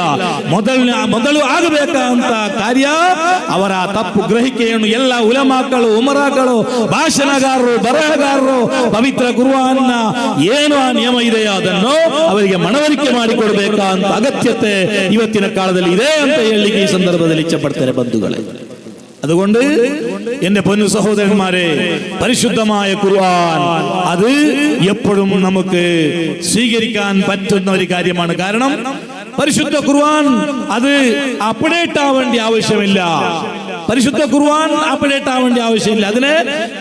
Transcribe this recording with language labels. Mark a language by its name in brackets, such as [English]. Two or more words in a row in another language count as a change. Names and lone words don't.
[Kannada] ಮೊದಲು ಆಗಬೇಕಂತ ಕಾರ್ಯ ಅವರ ತಪ್ಪು ಗ್ರಹಿಕೆಯನ್ನು ಎಲ್ಲ ಉಲಮಾಗಳು, ಉಮರಾಗಳು, ಭಾಷಣಗಾರರು, ಬರಹಗಾರರು ಪವಿತ್ರ ಕುರ್ಆನ್ನ ಏನು ಆ ನಿಯಮ ಇದೆಯೋ ಅದನ್ನು ಅವರಿಗೆ ಮನವರಿಕೆ ಮಾಡಿಕೊಡ್ಬೇಕಂತ ಅಗತ್ಯತೆ ಇವತ್ತಿನ ಕಾಲದಲ್ಲಿ ಇದೆ ಅಂತ ಹೇಳಲಿಕ್ಕೆ ಈ ಸಂದರ್ಭದಲ್ಲಿ ಇಚ್ಛೆ ಪಡ್ತಾರೆ ಬಂಧುಗಳೇ. [Malayalam] അതുകൊണ്ട് എന്റെ പൊന്നു സഹോദരന്മാരെ, പരിശുദ്ധമായ ഖുർആൻ അത് എപ്പോഴും നമുക്ക് സ്വീകരിക്കാൻ പറ്റുന്ന ഒരു കാര്യമാണ്. കാരണം പരിശുദ്ധ ഖുർആൻ അത് അപ്ഡേറ്റ് ആവേണ്ട ആവശ്യമില്ല. പരിശുദ്ധ ഖുർആൻ അപ്ഡേറ്റ് ആവേണ്ട ആവശ്യമില്ല.